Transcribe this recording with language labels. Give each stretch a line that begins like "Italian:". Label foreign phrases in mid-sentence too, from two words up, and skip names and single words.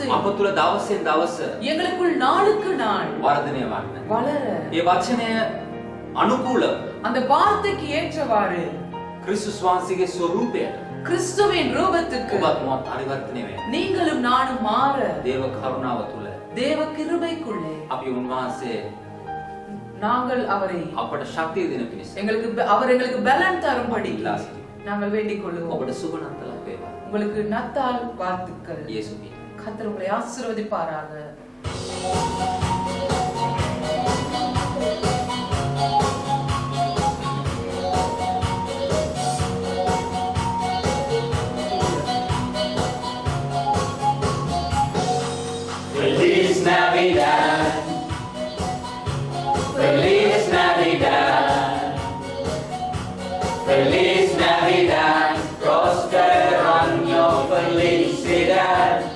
Sinhala: අප තුළ දවසෙන් දවස
Tamil: எங்களுக்குள் நாளுக்கு நாள்
Sinhala: වර්ධනය වන්න.
Tamil: வளர,
Sinhala: ඒ වචනය අනුකූල
Tamil: அந்த வார்த்தைக்கு ஏற்றவாறு
Sinhala: ක්‍රිස්තුස් වහන්සේගේ ස්වරූපයට
Tamil: கிறிஸ்துவின் ரூபத்துக்கு
Sinhala: ඔබත් මමත් පරිවර්තනය වෙන්න.
Tamil: நீங்களும் நானும் மாற
Sinhala: දේව කරුණාව තුළ
Tamil: தேவ கிருபைக்குள்ளே
Sinhala: අපි උන්වහන්සේ
Tamil: நாங்கள் அவரை
Sinhala: අපට ශක්තිය දෙන පිණිස
Tamil: அவர் எங்களுக்கு பலன் தரும்படி
Sinhala: ඉල්ලා සිටිමු.
Tamil: நாங்கள் வேண்டிக் கொள்வோம்.
Sinhala: ඔබට සුබ නත්තලක් වේවා.
Tamil: உங்களுக்கு நத்தால் வாழ்த்துக்கள்.
Sinhala: යේසුස්
Tamil: கர்த்தர் உங்களை ஆசீர்வதிப்பாராக.
Spanish: Feliz Navidad, Feliz Navidad, Feliz Navidad, prosper año felicidad.